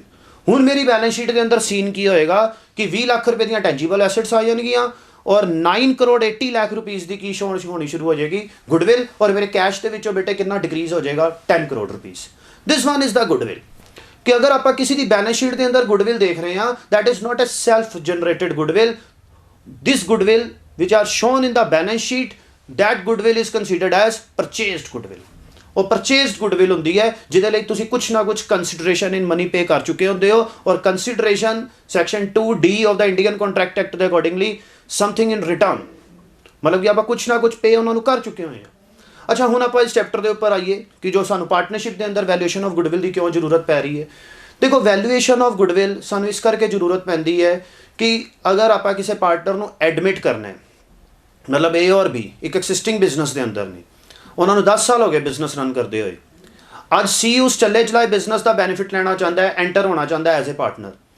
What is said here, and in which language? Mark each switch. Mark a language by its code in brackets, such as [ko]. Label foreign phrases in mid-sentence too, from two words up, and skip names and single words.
[pa] ਹੁਣ ਮੇਰੀ [en] balance sheet [pa] ਦੇ ਅੰਦਰ ਸੀਨ ਕੀ ਹੋਏਗਾ ਕਿ 20 ਲੱਖ ਰੁਪਏ ਦੀਆਂ [en] tangible assets [pa] ਆ ਜਾਣਗੀਆਂ ਔਰ 9 ਕਰੋੜ 80 ਲੱਖ ਰੁਪੀਸ ਦੀ ਕੀ ਹੋਣੀ ਸ਼ੁਰੂ ਹੋ ਜਾਏਗੀ, ਗੁੱਡਵਿਲ। ਔਰ ਮੇਰੇ ਕੈਸ਼ ਦੇ ਵਿੱਚੋਂ ਬੇਟੇ ਕਿੰਨਾ ਡਿਕਰੀਜ਼ ਹੋ ਜਾਏਗਾ 10 ਕਰੋੜ ਰੁਪੀਸ। [en] this one is the goodwill. [pa] ਕਿ ਅਗਰ ਆਪਾਂ ਕਿਸੇ ਦੀ [en] balance sheet [pa] ਦੇ ਅੰਦਰ ਗੁੱਡਵਿਲ ਦੇਖ ਰਹੇ ਹਾਂ, [en] that is not a self generated goodwill. this goodwill which are shown in the balance sheet, that goodwill is considered as purchased goodwill। ਉਹ purchased goodwill [pa] ਹੁੰਦੀ ਹੈ ਜਿਹਦੇ ਲਈ ਤੁਸੀਂ ਕੁਛ ਨਾ ਕੁਛ [en] consideration in money pay [pa] ਕਰ ਚੁੱਕੇ ਹੁੰਦੇ ਹੋ, ਔਰ [en] consideration section 2D of the Indian Contract Act ਦੇ accordingly something in return, [pa] ਮਤਲਬ ਕਿ ਆਪਾਂ ਕੁਛ ਨਾ ਕੁਛ ਪੇ ਉਹਨਾਂ ਨੂੰ ਕਰ ਚੁੱਕੇ ਹੋਏ ਹਾਂ। ਅੱਛਾ, ਹੁਣ ਆਪਾਂ ਇਸ ਚੈਪਟਰ ਦੇ ਉੱਪਰ ਆਈਏ ਕਿ ਜੋ ਸਾਨੂੰ ਪਾਰਟਨਰਸ਼ਿਪ ਦੇ ਅੰਦਰ [en] valuation of goodwill [pa] ਦੀ ਕਿਉਂ ਜ਼ਰੂਰਤ ਪੈ ਰਹੀ ਹੈ। ਦੇਖੋ, [en] valuation of goodwill [pa] ਸਾਨੂੰ ਇਸ ਕਰਕੇ ਜ਼ਰੂਰਤ ਪੈਂਦੀ ਹੈ ਕਿ ਅਗਰ ਆਪਾਂ ਕਿਸੇ ਪਾਰਟਨਰ ਨੂੰ ਐਡਮਿਟ ਕਰਨਾ ਹੈ, ਮਤਲਬ A ਔਰ B ਇੱਕ [en] existing business [pa] ਦੇ ਅੰਦਰ ਨੇ, ਉਹਨਾਂ ਨੂੰ 10 ਸਾਲ ਹੋ ਗਏ [en] business run [pa] ਕਰਦੇ ਹੋਏ, ਅੱਜ C ਉਸ ਚੱਲੇ ਚਲਾਏ ਬਿਜ਼ਨਸ ਦਾ ਬੈਨੀਫਿਟ ਲੈਣਾ ਚਾਹੁੰਦਾ ਹੈ, ਐਂਟਰ ਹੋਣਾ ਚਾਹੁੰਦਾ ਹੈ [en] as a partner.